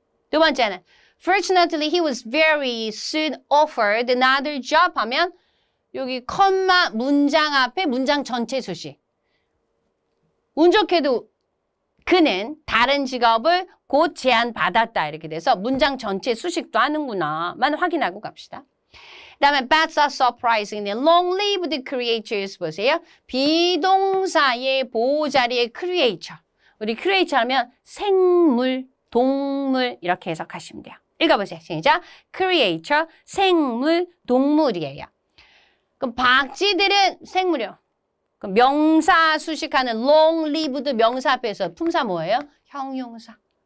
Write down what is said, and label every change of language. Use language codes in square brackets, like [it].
[ko] 두 번째는 [en] Fortunately, he was very soon offered another job [ko] 하면 여기 컴마 문장 앞에 문장 전체 수식. 운 좋게도 그는 다른 직업을 곧 제안받았다. 이렇게 돼서 문장 전체 수식도 하는구나만 확인하고 갑시다. 그 다음에 [en] bats are surprising. long-lived creatures [ko] 보세요. 비동사의 보호자리의 creature. 우리 creature 하면 생물, 동물 이렇게 해석하시면 돼요. 읽어보세요. 시작. creature, 생물, 동물이에요. 그럼 박쥐들은 생물이요. 그럼 명사 수식하는 long-lived 명사 앞에서 품사 뭐예요? 형용사.